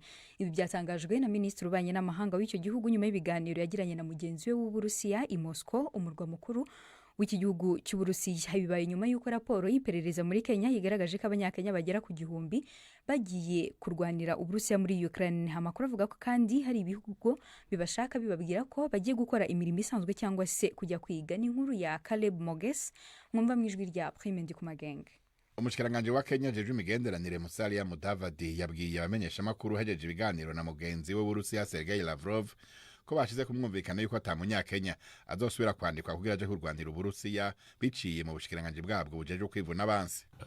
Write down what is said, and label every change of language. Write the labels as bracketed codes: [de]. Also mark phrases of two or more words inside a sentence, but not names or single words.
[rw] Ibi byatangajwe na Minisitiri w'Ububanyi n'Amahanga w'icyo gihugu nyuma y'ibiganiro yagiranye na mugenzi we w'Uburusiya i Moscow, umurwa mukuru w'iki gihugu cy'Uburusiya. Bibaye nyuma y'uko raporo y'iperereza muri Kenya yigaragaje ko abanyakenya bagera ku 1000 bagiye kurwanira Uburusiya muri Ukraine. Amakuru avuga ko kandi hari ibihugu bibashaka bibabwira ko bagiye gukora imirimo isanzwe cyangwa se kujya kwiga. [rn] Ni inkuru ya Caleb Moges mwumva mu ijwi rya Prime Ndikumagenge. Umushikiranganje wa Kenya jeje imigenderanire Musalia Mudavadi yabwiye abamenyesha makuru hajeje ibiganiro na mugenzi we w'Uburusiya Sergei Lavrov ko bashize kumwumvikana yuko atamunyakenya azosubira kwandikwa kugira aje kurwanira Uburusiya biciye mu bushikiranganje bwabwo bujeje kwivuna abansi.